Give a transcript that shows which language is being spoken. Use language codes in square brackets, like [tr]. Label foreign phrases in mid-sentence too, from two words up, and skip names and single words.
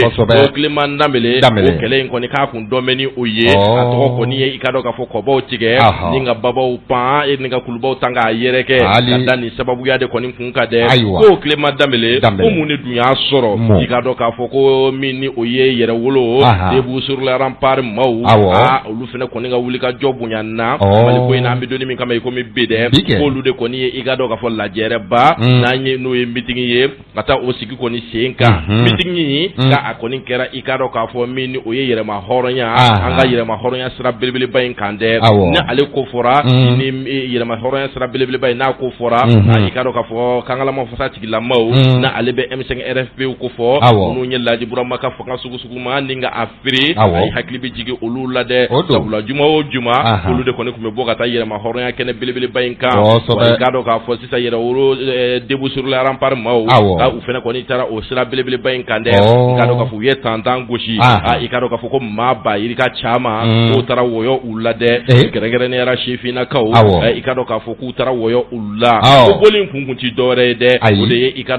[bm] o Clément Damele o kɛlɛ in kɔni k'a kun dɔn bɛ ni o ye a tɔgɔ kɔni ye i ka dɔn k'a fɔ kɔbaw tigɛ ni ka babaw pan ni ka kulubaw tan k'a yɛrɛkɛ ka da nin sababuya de kɔni kun ka dɛ ko Clément Damele ko mun de dun y'a sɔrɔ i ka dɔn k'a fɔ ko min ni o ye yɛrɛ wolo [fr] debout sur les remparts [bm] maaw olu fɛnɛ kɔni ka wuli ka jɔ bonya na Mali ko in na an bɛ donni min kama i komi bi dɛ k'olu de kɔni ye i ka dɔn k'a fɔ lajɛrɛba n'an ye n'o ye meeting ye ka taa o sigi kɔni sen kan meeting in ka a kɔni kɛra i ka dɔn k'a fɔ min ni o ye yɛrɛma hɔrɔnya an ka yɛrɛma hɔrɔnya sira belebeleba in kan dɛ ni ale ko fɔra ni yɛrɛma hɔrɔnya sira belebeleba in n'a ko fɔra i ka dɔn k'a fɔ kangalama fasa tigilamaw na ale bɛ M5 RFP ko fɔ minnu ye Laji Burama ka fanga sugu ma ni ka afiri a ye hakili bɛ jigin olu la dɛ sabula juma o juma olu de kɔni tun bɛ bɔ ka taa yɛrɛma hɔrɔnya kɛnɛ belebeleba in kan i ka dɔn k'a fɔ sisan yɛrɛ wolo [fr] debout sur les remparts [bm] maaw u fɛnɛ kɔni taara o sira belebeleba in kan dɛ i ka dɔn k'a fɔ u ye tantan gosi i ka dɔn k'a fɔ ko maa ba yirika caman k'u taara wɔyɔ u la dɛ kɛrɛnkɛrɛnnenya sifinnakaw i ka dɔn k'a fɔ k'u taara wɔyɔ u la o bɔli in kun ti dɔwɛrɛ ye dɛ o de ye i ka